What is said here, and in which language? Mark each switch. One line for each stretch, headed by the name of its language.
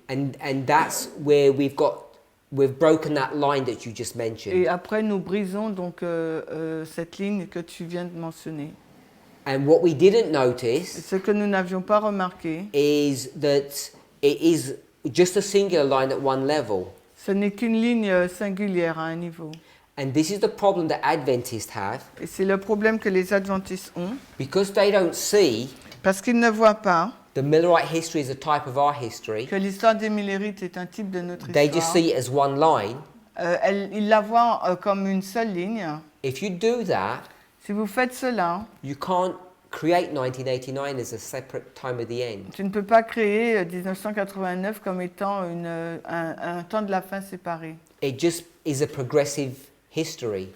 English: and that's where we've broken that line that you just mentioned.
French: Et après, nous brisons donc cette ligne que tu viens de mentionner.
English: And what we didn't
French: Et
English: notice
French: ce que nous n'avions pas remarqué,
English: is that it is just a singular line at one level.
French: ce n'est qu'une ligne singulière à un niveau.
English: And this is the problem that Adventists have,
French: Et c'est le problème que les adventistes ont,
English: because they don't see
French: parce qu'ils ne voient pas
English: the Millerite history as a type of our history.
French: que l'histoire des Millérites est un type de notre
English: They just
French: histoire.
English: see it as one line.
French: Ils la voient comme une seule ligne.
English: If you do that,
French: Si vous faites cela,
English: you can't create 1989 as a separate time of the end.
French: tu ne peux pas créer 1989 comme étant un temps de la fin séparé.
English: It just is a progressive history.